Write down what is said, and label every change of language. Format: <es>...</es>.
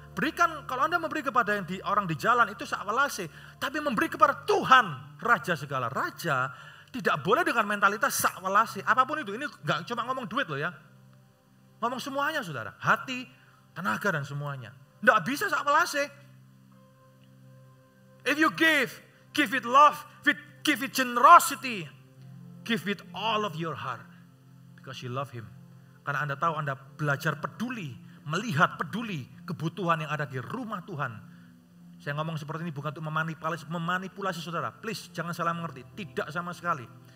<id>Berikan, kalau Anda memberi kepada orang di jalan itu sak welase. Tapi memberi kepada Tuhan, Raja segala Raja, tidak boleh dengan mentalitas sak welase. Apapun itu, ini gak cuma ngomong duit loh ya. Ngomong semuanya saudara, hati, tenaga dan semuanya. Tidak bisa sak welase.</id> <en>If you give it love, give it generosity, give it all of your heart. Because you love Him.</en> <id>Karena Anda tahu Anda belajar peduli, melihat peduli kebutuhan yang ada di rumah Tuhan. Saya ngomong seperti ini bukan untuk memanipulasi saudara. Please jangan salah mengerti, tidak sama sekali.</id>